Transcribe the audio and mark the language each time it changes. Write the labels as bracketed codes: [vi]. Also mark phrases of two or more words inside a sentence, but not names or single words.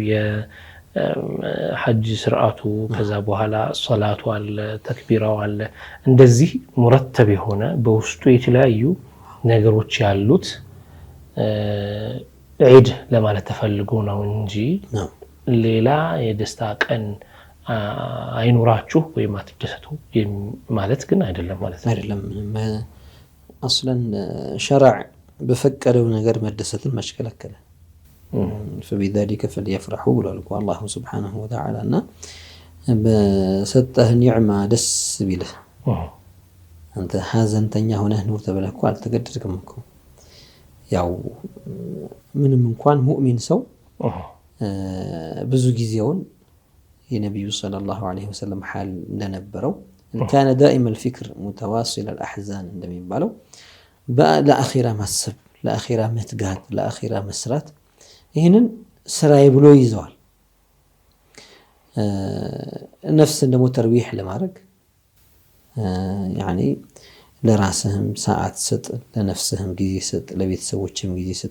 [am] የሐጅ ስርዓቱ፣ ከዛ በኋላ ሶላቱ አለ፣ ተክቢራው አለ። እንደዚህ ሙረተብ የሆነ በውስጡ የተለያዩ ነገሮች ያሉት ዒድ ለማለት ተፈልጎ ነው እንጂ ሌላ የደስታ ቀን አይኑራችሁ ወይም አትደሰቱ ማለት ግን አይደለም ማለት ነው። አይደለም አስለን ሸርዕ በፈቀደው ነገር መደሰትን መሽከለከለ። [ar] فبذلك فليفرحوا [am] ብሏል እኮ [ar] الله سبحانه وتعالى። [am] እና በሰጠህ ኒዕማ ደስ ቢልህ አንተ ሀዘንተኛ ሆነህ ኑር ተብለህ እኮ አልተገደድክም እኮ። ያው ምንም እንኳን ሙእሚን ሰው ብዙ ጊዜውን የነብዩ [ar] صلى الله عليه وسلم [am] ሐል እንደነበረው [ar] كان دائم الفكر متواصل الأحزان [am] እንደሚባለው ለአኺራ ማሰብ፣ ለአኺራ መትጋት፣ ለአኺራ መስራት ይህንን ስራዬ ብሎ ይዘዋል። ነፍስን ደግሞ ተርቢህ ለማድረግ ያኒ ለራስህም ሰዓት ስጥ፣ ለነፍስህም ጊዜ ስጥ፣ ለቤተሰቦችም ጊዜ ስጥ፣